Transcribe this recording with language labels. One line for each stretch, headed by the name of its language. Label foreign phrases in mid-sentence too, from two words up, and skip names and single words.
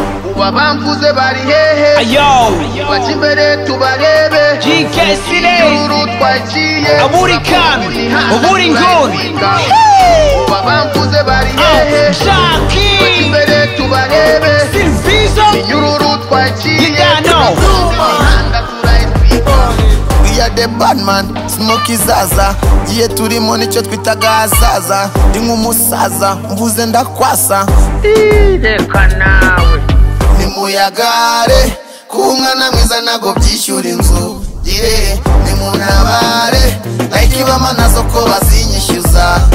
Kinyarwanda: Ubu abamvuze bari hehe? Ayo! Bajya imbere tubarebe. G K Cine! Igihugu twaciye. Aburi kan, aburi ngun. Ubu abamvuze bari Ah, hehe? Jackie! Bajya imbere tubarebe. Silvizo! Inyururu twaciye.
English: You gotta know.
Kinyarwanda: Imihanda turayitwika.
English: We are the bad man, Smoky Zaza.
Kinyarwanda: Igihe turimo nicyo twitaga hazaza. Ndi nk'umusaza, mvuze ndakwasa. Reka nawe. Nimuyagare, kuba umwana mwiza ntago byishyura inzu. Yeah, nimuntabare, Nike bama nazo ko bazinyishyuza.